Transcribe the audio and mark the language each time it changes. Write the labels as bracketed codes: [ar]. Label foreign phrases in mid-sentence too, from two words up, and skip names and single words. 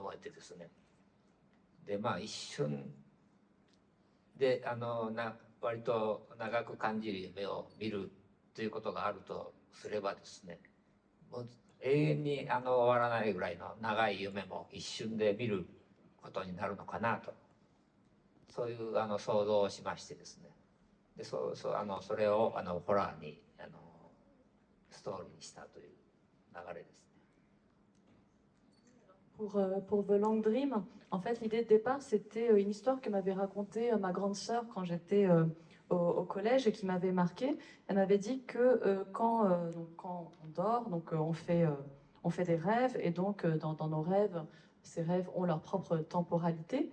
[ja] 思えてですね、でまあ一瞬で割と長く感じる夢を見るということがあるとすればですね、もう永遠に終わらないぐらいの長い夢も一瞬で見ることになるのかなと、そういう想像をしましてですね、でそれをホラーにストーリーにしたという流れですね。 [fr] Pour The Long Dream, en fait, l'idée de départ, c'était une histoire que m'avait racontée ma grande sœur quand j'étais au collège et qui m'avait marquée. Elle m'avait dit que quand on dort, on fait des rêves et donc dans nos rêves, ces rêves ont leur propre temporalité.